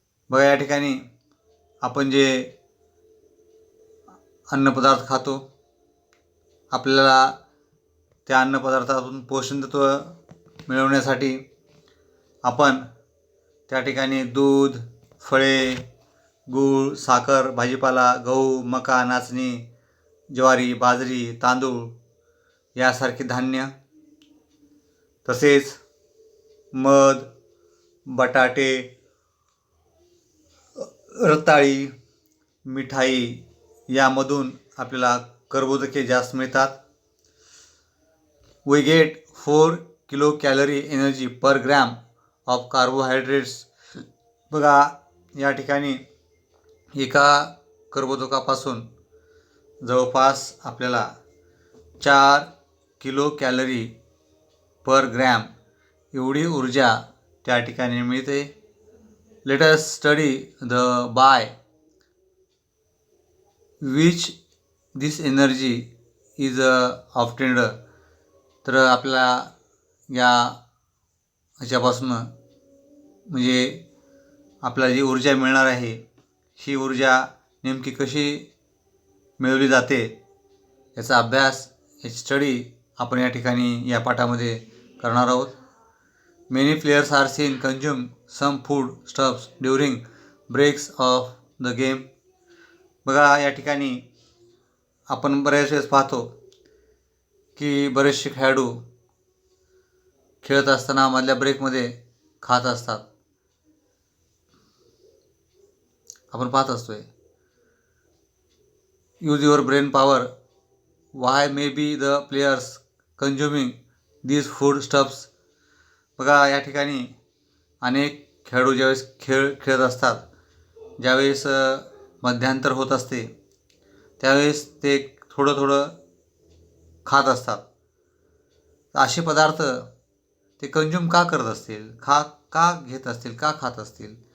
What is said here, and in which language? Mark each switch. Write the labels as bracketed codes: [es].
[mr] बघा या ठिकाणी आपण जे अन्नपदार्थ खातो, आपल्याला त्या अन्नपदार्थातून पोषण तत्व मिळवण्यासाठी आपण त्या ठिकाणी दूध, फळे, गूळ, साखर, भाजीपाला, गहू, मका, नाचणी, ज्वारी, बाजरी, तांदूळ यासारखे धान्य, तसेच मध, बटाटे, रताळी, मिठाई यामधून आपल्याला कर्बोदके जास्त मिळतात. [en] We get 4 kilo calorie energy per gram of carbohydrates. [mr] बघा या ठिकाणी एका कर्बोदकापासून जवळपास आपल्याला 4 किलो कॅलरी पर ग्रॅम एवढी ऊर्जा त्या ठिकाणी मिळते. [en] Let us study the by which this energy is obtained. [mr] तर आपल्याला या ह्याच्यापासून म्हणजे आपल्याला जी ऊर्जा मिळणार आहे ही ऊर्जा नेमकी कशी मिळवली जाते याचा अभ्यास, याची स्टडी आपण या ठिकाणी या पाठामध्ये करणार आहोत. [en] Many players are seen consume some food stuffs during breaks of the game. [mr] बघा या ठिकाणी आपण बऱ्याच वेळेस पाहतो की बरेचसे खेळाडू खेळत असताना मधल्या ब्रेकमध्ये खात असतात. आपण पाहत असतोय. [en] Use your brain power. Why may be the players consuming these food stuffs. [mr] बघा या ठिकाणी अनेक खेळाडू ज्यावेळेस खेळत असतात, ज्यावेळेस मध्यांतर होत असते त्यावेळेस ते थोडं थोडं खात असतात. असे पदार्थ ते कंझ्युम का करत असतील, का घेत असतील, का खात असतील?